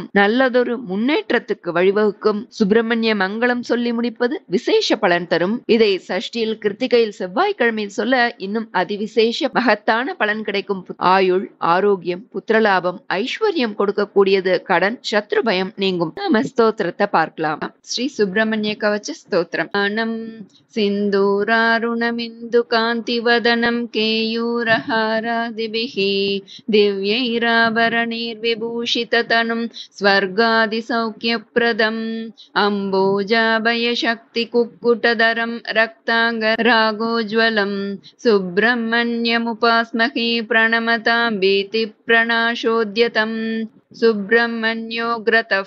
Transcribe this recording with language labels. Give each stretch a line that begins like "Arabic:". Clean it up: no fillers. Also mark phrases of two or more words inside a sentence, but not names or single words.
Tamil: நல்லதொரு முன்னேற்றத்துக்கு வழிவகுக்கும். சுப்பிரமணிய மங்களம் சொல்லி முடிப்பது விசேஷ பலன் தரும். இதை சஷ்டியில் கிருத்திகையில் செவ்வாய்க்கிழமையில் சொல்ல இன்னும் அதிவிசேஷ மகத்தான பலன் கிடைக்கும். ஆயுள், ஆரோக்கியம், புத்திரலாபம், ஐஸ்வர்யம் கொடுக்கக்கூடியது. கடன், சத்ரு பயம் நீங்கும். நாம ஸ்தோத்திரத்தை பார்க்கலாம். ஸ்ரீ சுப்பிரமணிய கவச்ச ஸ்தோத்திரம்.
Sanskrit: सिन्दूरारुणमिन्दु कान्तिवदनं केयूरहारादिभिः दिव्यैराभरणैर्विभूषिततनुं स्वर्गादिसौख्यप्रदम् अम्बोजाभयशक्तिकुक्कुटधरं रक्ताङ्गरागोज्ज्वलं सुब्रह्मण्यमुपास्महे प्रणमतां भीतिप्रणाशोद्यतम् सुब्रह्मण्योऽग्रतः